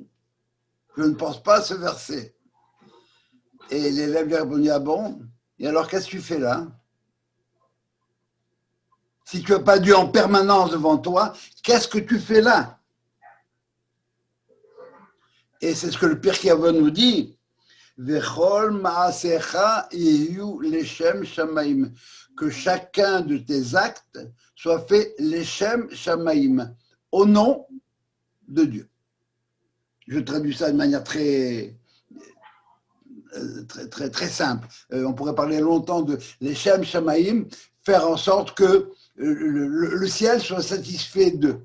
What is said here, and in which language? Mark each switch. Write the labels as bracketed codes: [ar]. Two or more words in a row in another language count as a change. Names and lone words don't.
[fr] Je ne pense pas à ce verset. Et l'élève lui a répondu, ah bon? Et alors, qu'est-ce que tu fais là? Si tu n'as pas Dieu en permanence devant toi, qu'est-ce que tu fais là? Et c'est ce que le Pirkei Avot nous dit. [he] וכל מעשיך יהיו לשם שמים. [fr] Que chacun de tes actes soit fait [he] לשם שמים, [fr] au nom de Dieu. Je traduis ça de manière très simple. On pourrait parler longtemps de [he] לשם שמים, [fr] faire en sorte que le ciel soit satisfait d'eux.